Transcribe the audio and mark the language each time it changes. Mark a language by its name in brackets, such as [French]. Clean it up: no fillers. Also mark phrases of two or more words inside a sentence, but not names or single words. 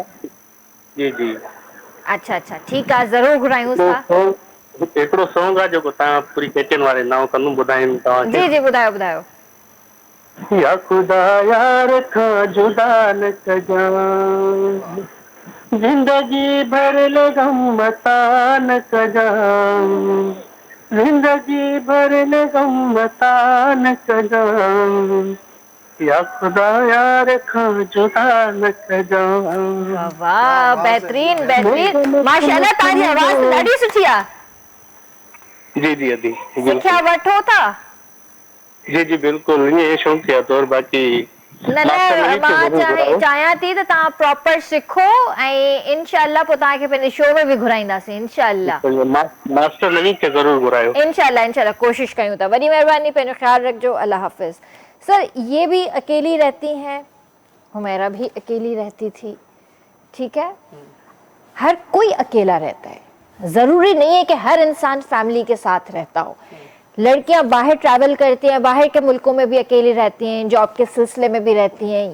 [Sindhi] जी जी। अच्छा अच्छा, ठीकु आहे, ज़रूरु घुरायूं था। हिकिड़ो सॉन्ग आहे जेको तव्हां पूरी कैचन वारे नाव कंदुमि, ॿुधाईंदुमि तव्हांखे। जी जी, ॿुधायो ॿुधायो। या खुदा यार खां जुदा न कजां, जिंदगी भर ले गम अता न कजां, जिंदगी भर ले गम अता न कजां, या खुदा यार खां जुदा न कजां। वाह, बेहतरीन बेहतरीन, माशाल्लाह, तव्हांजी आवाज़ ॾाढी सुठी आहे। जी जी अदी, सिखिया वठो था? जी जी बिल्कुलु, ईअं शौक़िया तौर। बाक़ी न न, मां चाहियां थी त तव्हां प्रॉपर सिखो ऐं इंशाल्लाह पोइ तव्हांखे पंहिंजे शो में बि घुराईंदासीं इंशाल्लाह। मास्टर नवीद खे ज़रूरु घुरायो। इंशाल्लाह इंशाल्लाह कोशिश कयूं था। वॾी महिरबानी, पंहिंजो ख्याल रखिजो। अल्लाह हाफ़िज़। [Urdu] سر، یہ بھی اکیلی رہتی ہیں حمیرا بھی اکیلی رہتی تھی، ٹھیک ہے، ہر کوئی اکیلا رہتا ہے، ضروری نہیں ہے کہ ہر انسان فیملی کے ساتھ رہتا ہو. لڑکیاں باہر ٹریول کرتی ہیں، باہر کے ملکوں میں بھی اکیلی رہتی ہیں، جاب کے سلسلے میں بھی رہتی ہیں.